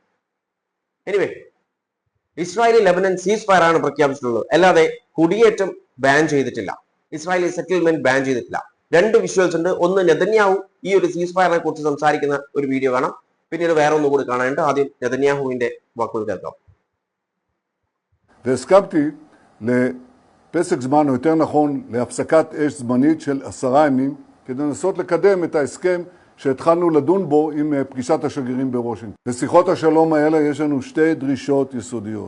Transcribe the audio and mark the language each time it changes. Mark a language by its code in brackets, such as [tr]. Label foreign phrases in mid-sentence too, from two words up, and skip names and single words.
[ml] എനിവേ, ഇസ്രായേലി ലെബനൻ [en] cease fire [ml] ആണ് പ്രഖ്യാപിച്ചിട്ടുള്ളത്, അല്ലാതെ കുടിയേറ്റം ബാൻ ചെയ്തിട്ടില്ല. ഇസ്രായേലി സെറ്റിൽമെന്റ് ബാൻ ചെയ്തിട്ടില്ല. 2 വിഷ്വൽസ് ഉണ്ട്. ഒന്ന് നെതന്യാഹു ഈ ഒരു [en] cease fire-ine [ml] കുറിച്ച് സംസാരിക്കുന്ന ഒരു വീഡിയോ കാണാം. പിന്നീട് വേറെ ഒന്നുകൂടി കാണാനുണ്ട്. ആദ്യം നെതന്യാഹുവിന്റെ വാക്കുകൾ കേൾക്കാം. [he] והסכמתי לפסק זמן, או יותר נכון להפסקת אש זמנית של 10 ימים, כדי לנסות לקדם את ההסכם שהתחלנו לדון בו עם פגישת השגרירים בוושינגטון. לשיחות השלום האלה יש לנו 2 דרישות יסודיות.